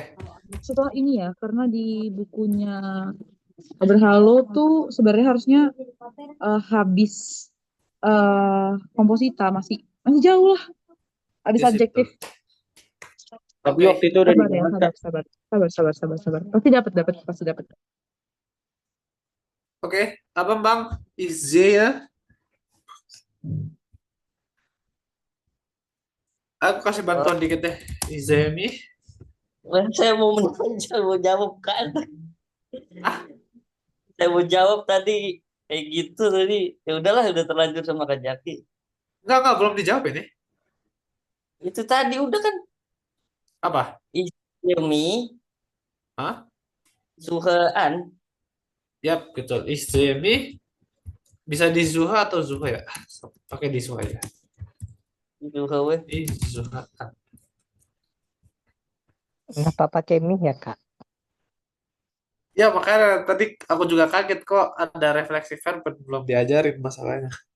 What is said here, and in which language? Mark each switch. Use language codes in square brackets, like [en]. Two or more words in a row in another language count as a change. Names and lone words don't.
[id] setelah ini ya, karena di bukunya Berhalo tuh sebenarnya harusnya habis komposita masih jauh lah, habis Di situ. adjektif. Tapi Oke. waktu itu udah Sabar ya, dibahas Kak. sabar. Pasti dapat. Oke. Apa, Bang? [de] Ich sehe. [id] Aku kasih bantuan dikit deh. [de] Ich sehe mich. [id] saya mau jawab kan. Saya mau jawab tadi kayak gitu tadi. Ya udahlah, udah terlanjur sama Kak Jaki. Enggak, belum dijawab ini. Itu tadi udah kan. Apa? Ismi Hah? Suhaan. Yap, betul. [de] Ich sehe mich. [id] Bisa di Zuha atau Zuha ya? Pakai di Zuha ya. Suhawe. Zuha. Kenapa pakai mie ya Kak? Ya, makanya tadi aku juga kaget kok ada refleksi verb belum diajarin masalahnya.